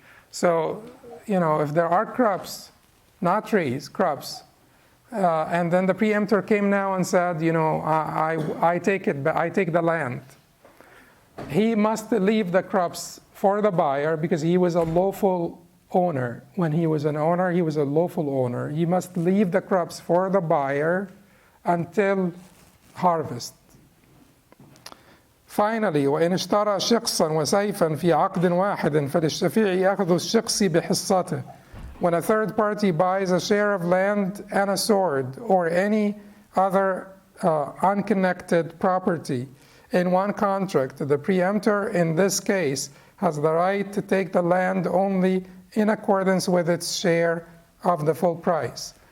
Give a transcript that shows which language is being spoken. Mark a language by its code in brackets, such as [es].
[en] So, if there are crops, not trees, crops, and then the preemptor came now and said, I take the land. He must leave the crops for the buyer because he was a lawful owner. When he was an owner, he was a lawful owner. He must leave the crops for the buyer until harvest. Finally, [ar] وإن اشترى شقصا وسيفا في عقد واحد فللشفيع أخذ الشقص بحصته. [en] When a third party buys a share of land and a sword or any other unconnected property in one contract, the preemptor in this case has the right to take the land only in accordance with its share of the full price.